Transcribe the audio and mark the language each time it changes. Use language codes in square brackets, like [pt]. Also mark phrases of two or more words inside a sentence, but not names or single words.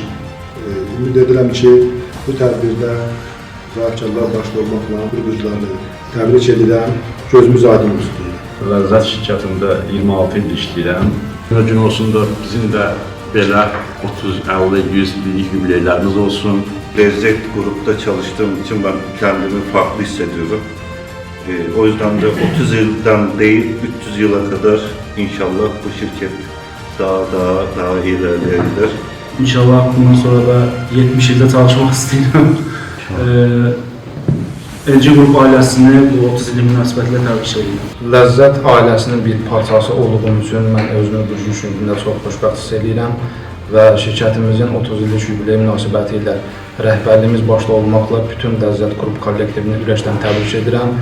[az] Ümid edirəm ki, bu tədbirdə sahibkarlar başda olmaqla qurğucularını təbrik edirəm. Gözümüz aydın olsun. Ləzzət şirkətində 26 il işləyirəm. Gün olsun da bizim də belə 30, 50, 100 illik yubileylərimiz olsun. [tr] Lezzet grupta çalıştığım için ben kendimi farklı hissediyorum. O yüzden de 30 yıldan değil 300 yıla kadar inşallah bu şirket daha ilerleyebilir. [az] İnşallah bundan sonra da 70 ildə çalışmaq istəyirəm. Elci Qrup ailəsini bu 30 illik münasibətilə təbrik edirəm. Ləzzət ailəsinin bir parçası olduğum üçün mən özümü bugün gündə çox xoşbəxt hiss edirəm və şirkətimizin 30 illik yubiley münasibəti ilə rəhbərliyimiz başda olmaqla bütün Ləzzət Qrup kollektivini ürəkdən təbrik edirəm.